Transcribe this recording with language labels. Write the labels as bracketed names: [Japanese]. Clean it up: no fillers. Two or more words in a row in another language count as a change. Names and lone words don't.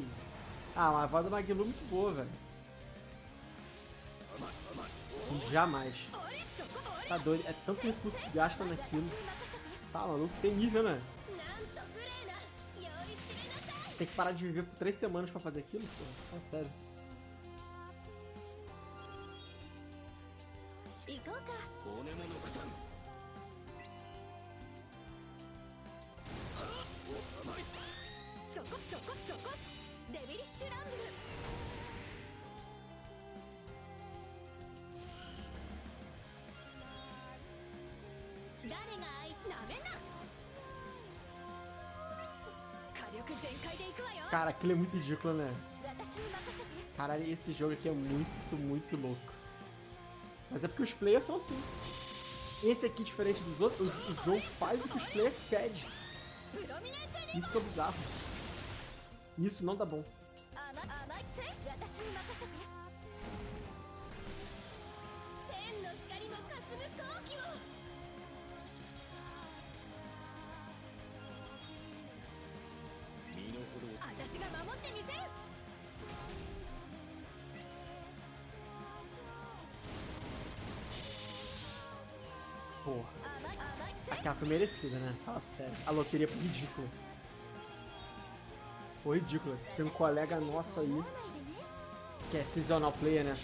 [Portuguese] Ah, a voz da Magilu é muito boa, velho. Jamais. Tá doido. É tanto recurso que gasta naquilo. Tá maluco, tem nível, né? Tem que parar de viver por 3 semanas pra fazer aquilo, pô. Fala sério. [Japanese] 行こうか。骨も残さん。甘い。そこそこそこ。デビリッシュランブル。誰がなめんな。火力全開で行くわよ。 [Portuguese] Cara, aquilo é muito ridículo, né? [Japanese] 私に任せて。 [Portuguese] Caralho, esse jogo aqui é muito, muito louco. Mas é porque os players são assim. Esse aqui, diferente dos outros, o jogo faz o que os players pedem. Isso que é bizarro. Isso não dá bom. [Japanese] 甘いせい。私に任せて。天の光も霞む好機を。身の程を。私が守ってみせる。 [Portuguese] Porra. Aquela foi merecida, né? Fala sério. A loteria foi ridícula. Foi ridícula. Tem um colega nosso aí, que é [English] seasonal player, [Portuguese] né?